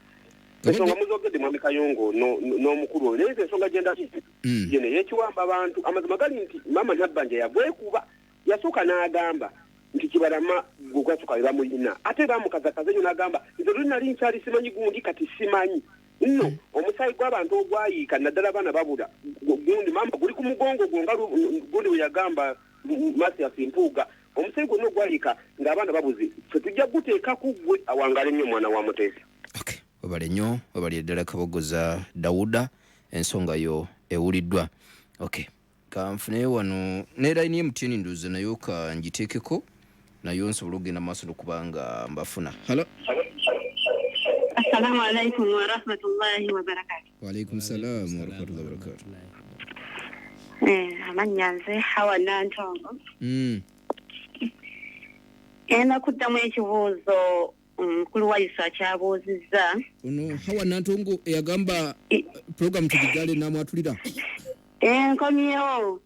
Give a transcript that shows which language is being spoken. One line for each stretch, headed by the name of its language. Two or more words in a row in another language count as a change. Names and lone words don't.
Ganda: Ensonga muzogedde mwami Kayongo n'omukulu oyo naye ensonga genda yene yekiwamba abantu amazima gali nti mama Nabbanja yagwekuba yasooka n'agamba nti kibalama gwegwasooka bamulina ate bamukazakaza nnyo n'agamba nze luli nali nkyali simanyi gundi kati simanyi nno omusaayi gw'abantu ogwayiika naddala abaana babula gundi mama guli ku mugongo gwo nga gundi we yagamba Masias Mpuuga omusenyi gwonna ogwalika ng'abaana babuze ffe tujja guteeka ku ggwe awangale nnyo omwana wa Muteesa. Okay, webale nnyo, webali ddala Kabogoza Dawuda, ensonga yo ewuliddwa. Okay, kanfune wano ne line y'emutini nduze nayo ka ngiteekeko nayo nsobola okugenda maaso n'okubanga mbafuna. Hello.
Arabic: السلام عليكم ورحمة الله وبركاته. وعليكم السلام ورحمة الله وبركاته.
Ganda: Amanya nze Hawa Nantongo. Ena kuddamu ekibuuzo mukulu Waiswa kyabuuzizza. Ono Hawa Nantongo eyagamba program tugigale NAMWATULIRA. Nkomyewo.